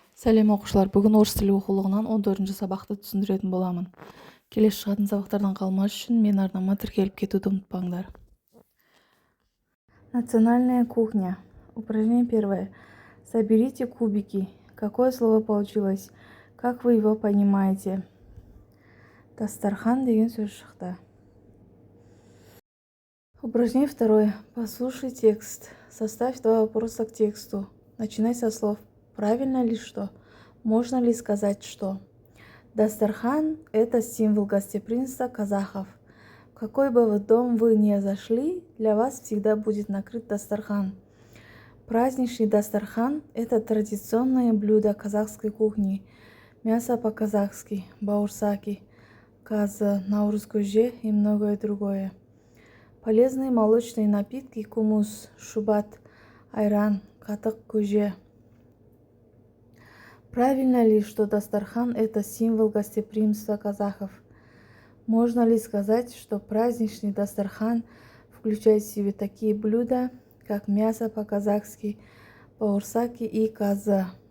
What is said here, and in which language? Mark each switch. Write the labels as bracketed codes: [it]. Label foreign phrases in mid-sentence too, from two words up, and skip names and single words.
[kk] Сәлем оқушылар, бүгін орыс тілі оқулығынан 14-ші сабақты түсіндіретін боламын. Келесі шығатын сабақтардан қалмас үшін мен арнама тіркеліп кетуді ұмытпаңдар. [ru] Национальная кухня. Упражнение первое. Соберите кубики. Какое слово получилось? Как вы его понимаете? [kk] Дастархан деген сөз шықты. [ru] Упражнение второе. Послушай текст. Составь два вопроса к тексту. Начинай со слов. Правильно ли что? Можно ли сказать что? Дастархан – это символ гостеприимства казахов. В какой бы вы дом вы ни зашли, для вас всегда будет накрыт дастархан. Праздничный дастархан – это традиционное блюдо казахской кухни. Мясо по-казахски, бауырсаки, казы, [kk] наурыз көже [ru] и многое другое. Полезные молочные напитки – кумус, шубат, айран, [kk] катык көже. [ru] Правильно ли, что дастархан – это символ гостеприимства казахов? Можно ли сказать, что праздничный дастархан включает в себя такие блюда, как мясо по-казахски, бауырсаки и каза?